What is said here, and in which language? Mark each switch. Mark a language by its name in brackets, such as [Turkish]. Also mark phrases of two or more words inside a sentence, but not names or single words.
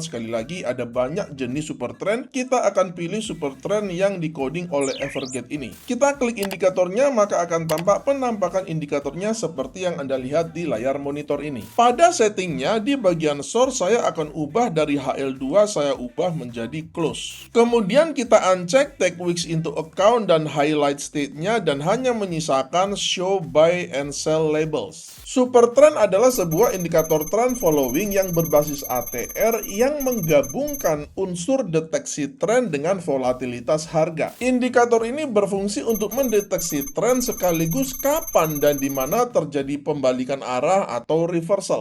[Indonesian] Sekali lagi ada banyak jenis [English] super trend, [Indonesian] kita akan pilih [English] super trend [Indonesian] yang decoding oleh Evergate ini. Kita klik indikatornya maka akan tampak penampakan indikatornya seperti yang Anda lihat di layar monitor ini. Pada settingnya di bagian source saya akan ubah dari HL2 saya ubah menjadi close. Kemudian kita uncheck [English] take weeks into account [Indonesian] dan [English] highlight state-nya [Indonesian] dan hanya menyisakan [English] show buy and sell labels. Super trend [Indonesian] adalah sebuah indikator [English] trend following [Indonesian] yang berbasis ATR yang menggabungkan unsur deteksi tren dengan volatilitas harga. Indikator ini berfungsi untuk mendeteksi tren sekaligus kapan dan di mana terjadi pembalikan arah atau reversal.